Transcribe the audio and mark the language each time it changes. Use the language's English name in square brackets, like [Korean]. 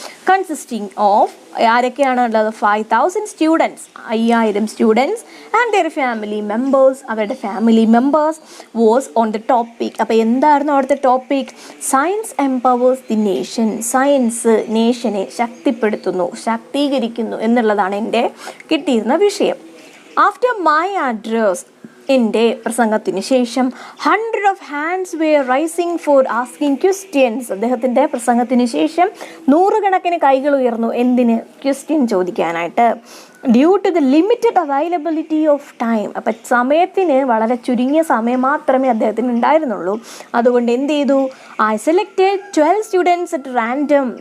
[English] consisting of [Malayalam] ആരൊക്കെയാണ് ഉള്ളത്, [English] 5,000 students, 5000 students and their family members, അവരുടെ family members was on the topic. [Malayalam] അപ്പോൾ എന്തായിരുന്നു അവിടുത്തെ topic, [English] science empowers the nation, [Malayalam] science നേഷനെ ശക്തിപ്പെടുത്തുന്നു, ശാക്തീകരിക്കുന്നു എന്നുള്ളതാണ് എൻ്റെ കിട്ടിയിരുന്ന വിഷയം. [English] after my address, [Malayalam] എൻ്റെ പ്രസംഗത്തിന് ശേഷം [English] 100 of hands were rising for asking questions. [Malayalam] അദ്ദേഹത്തിൻ്റെ പ്രസംഗത്തിന് ശേഷം 100 കണക്കിന് കൈകൾ ഉയർന്നു, എന്തിന്, question ചോദിക്കാനായിട്ട്. [English] due to the limited availability of time, [Malayalam] അപ്പം സമയത്തിന് വളരെ ചുരുങ്ങിയ സമയം മാത്രമേ അദ്ദേഹത്തിന് ഉണ്ടായിരുന്നുള്ളൂ. അതുകൊണ്ട് എന്ത് ചെയ്തു, [English] I selected 12 students at random.